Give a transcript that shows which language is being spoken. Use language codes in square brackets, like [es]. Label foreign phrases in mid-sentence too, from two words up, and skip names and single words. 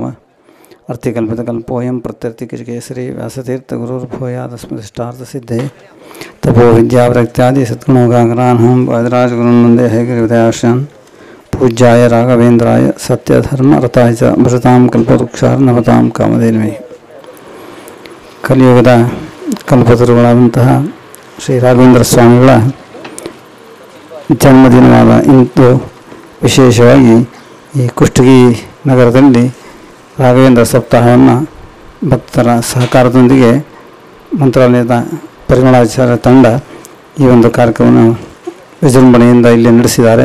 [sa] अर्थिकल्पितकल्पोऽयं प्रत्यर्थिकेसरी व्यासतीर्थगुरुर्भूयादस्मदिष्टार्थसिद्धये। तपो विद्यावृत्त्यादि सद्गुणोगाकरानहं वादिराजगुरून् वन्दे हयग्रीवदयाश्रयान्। पूज्याय राघवेन्द्राय सत्यधर्मरताय च भजतां कल्पवृक्षार्नवतां ಕಾಮಧೇನುವೇ। [kn] ಕಲಿಯುಗದ ಕಲ್ಪತರುಗಳಾದಂತಹ ಶ್ರೀ ರಾಘವೇಂದ್ರ ಸ್ವಾಮಿಗಳ ಜನ್ಮದಿನವಾದ ಇಂದು ವಿಶೇಷವಾಗಿ ಈ ಕುಷ್ಟಗಿ ನಗರದಲ್ಲಿ ರಾಘವೇಂದ್ರ ಸಪ್ತಾಹವನ್ನು ಭಕ್ತರ ಸಹಕಾರದೊಂದಿಗೆ ಮಂತ್ರಾಲಯದ ಪರಿಮಳಾಚಾರ್ಯ ತಂಡ ಈ ಒಂದು ಕಾರ್ಯಕ್ರಮವನ್ನು ವಿಜೃಂಭಣೆಯಿಂದ ಇಲ್ಲಿ ನಡೆಸಿದ್ದಾರೆ.